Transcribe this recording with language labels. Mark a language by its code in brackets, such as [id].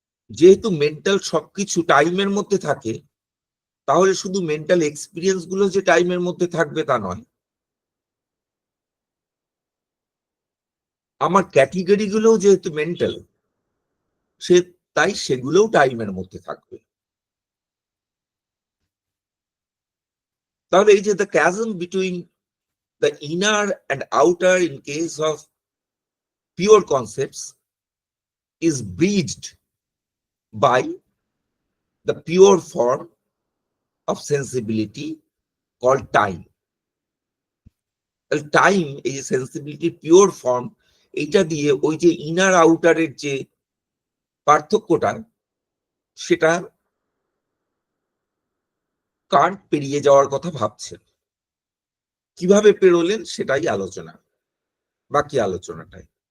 [bn] যেহেতু মেন্টাল সবকিছু টাইমের মধ্যে থাকে, তাহলে শুধু মেন্টাল এক্সপিরিয়েন্স গুলো যে টাইমের মধ্যে থাকবে তা নয়, আমার ক্যাটেগরি গুলো যেহেতু মেন্টাল, তাই সেগুলোও টাইমের মধ্যে থাকবে। তাহলে এই যে [en] The chasm between the inner and outer in case of pure concepts is bridged by the pure form of sensibility called time. [bn] Time, এই যে সেন্সিবিলিটি পিওর ফর্ম, এইটা দিয়ে ওই যে ইনার আউটারের যে পার্থক্যটা, সেটা কান্ট পেরিয়ে যাওয়ার কথা ভাবছেন। কিভাবে পেরোলেন সেটাই আলোচনা, বাকি আলোচনাটাই।